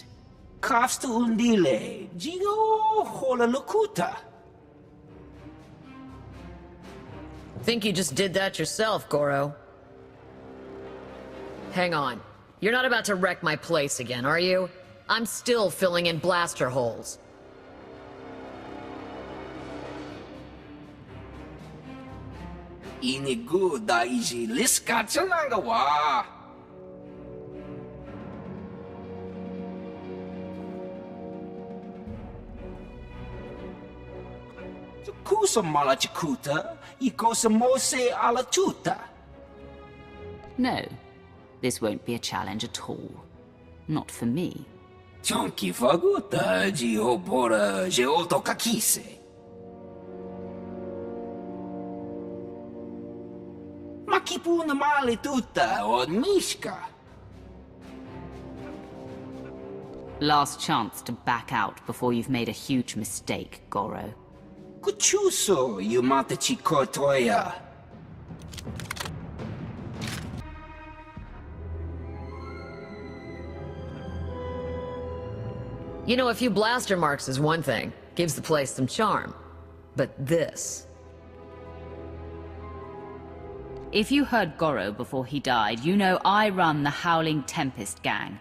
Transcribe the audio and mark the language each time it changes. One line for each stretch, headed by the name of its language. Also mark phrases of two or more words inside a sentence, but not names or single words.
English: Kafsta undile, Gio hola lokuta. Think you just did that yourself, Goro. Hang on. You're not about to wreck my place again, are you? I'm still filling in blaster holes. Inigu daiji liska tsunagawa. malachuta, iko sa mose ala chuta. No, this won't be a challenge at all. Not for me. Chonki faguta, jiobora, jeoto kakise. Makipu na mali tuta od mishka. Last chance to back out before you've made a huge mistake, Goro. Kuchuso, yumata chikotoya. You know, a few blaster marks is one thing. Gives the place some charm. But this... If you heard Goro before he died, you know I run the Howling Tempest gang.